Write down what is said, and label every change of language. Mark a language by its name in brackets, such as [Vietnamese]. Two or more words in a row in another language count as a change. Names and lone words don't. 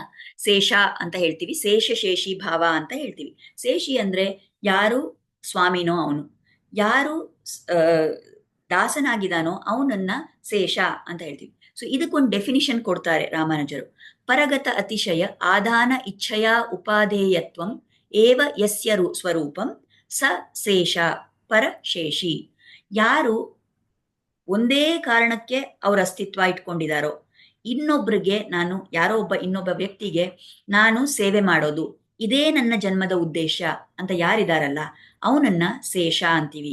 [Kannada] ಶೇಷ ಅಂತ ಹೇಳ್ತೀವಿ, ಶೇಷ ಶೇಷಿ ಭಾವ ಅಂತ ಹೇಳ್ತೀವಿ. ಶೇಷಿ ಅಂದ್ರೆ ಯಾರು ಸ್ವಾಮಿನೋ ಅವನು, ಯಾರು ದಾಸನಾಗಿದ್ದಾನೋ ಅವನನ್ನ ಶೇಷ ಅಂತ ಹೇಳ್ತೀವಿ. ಸೊ ಇದಕ್ಕೊಂದು ಡೆಫಿನಿಷನ್ ಕೊಡ್ತಾರೆ ರಾಮಾನುಜರು. [Sanskrit] ಪರಗತ ಅತಿಶಯ ಆಧಾನ ಇಚ್ಛೆಯ ಉಪಾಧೇಯತ್ವಂ ಏವ ಯಸ್ಯ ಸ್ವರೂಪಂ ಸ ಶೇಷ ಪರಶೇಷಿ. [Kannada] ಯಾರು ಒಂದೇ ಕಾರಣಕ್ಕೆ ಅವ್ರ ಅಸ್ತಿತ್ವ ಇಟ್ಕೊಂಡಿದಾರೋ, ಇನ್ನೊಬ್ರಿಗೆ ನಾನು ಯಾರೋ ಇನ್ನೊಬ್ಬ ವ್ಯಕ್ತಿಗೆ ನಾನು ಸೇವೆ ಮಾಡೋದು ಇದೇ ನನ್ನ ಜನ್ಮದ ಉದ್ದೇಶ ಅಂತ ಯಾರಿದಾರಲ್ಲ ಅವನನ್ನ ಶೇಷ ಅಂತೀವಿ.